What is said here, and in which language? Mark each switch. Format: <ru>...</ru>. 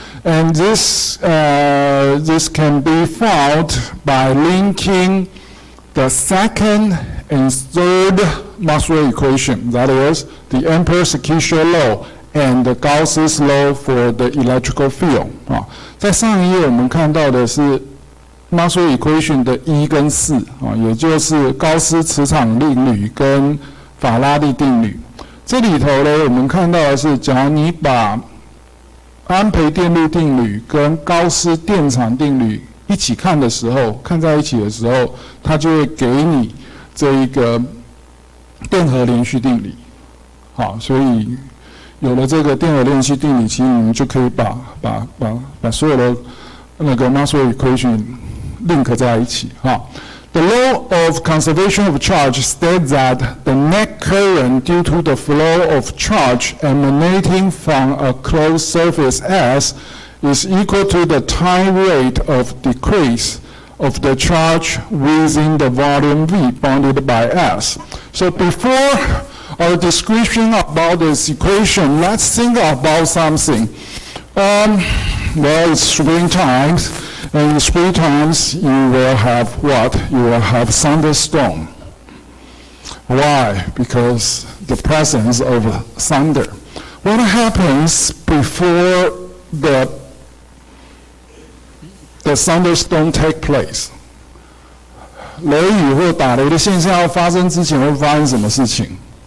<en>And this can be found by linking the second and third Maxwell equation, that is, the Ampere-Secchio law and the Gauss's law for the electrical field.</en> <zh>在上一页我们看到的是 Maxwell equation 的1跟4，也就是高斯磁场定律跟法拉第定律。这里头呢，我们看到的是，假如你把安培电路定律跟高斯电场定律一起看的时候，看在一起的时候，它就会给你这一个电荷连续定理。好，所以有了这个电荷连续定理，其实你们就可以把所有的那个 Maxwell equation</zh> <en>link</en> <zh>在一起</zh> <en>The law of conservation of charge states that the net current due to the flow of charge emanating from a closed surface S is equal to the time rate of decrease of the charge within the volume V bounded by S. So before our description about this equation, let's think about something. Well, it's spring times, and in spring times you will have what? You will have thunderstorm. Why? Because the presence of thunder. What happens before the thunderstorm take place?</en> <zh>雷雨或打雷的现象要发生之前会发生什么事情？</zh>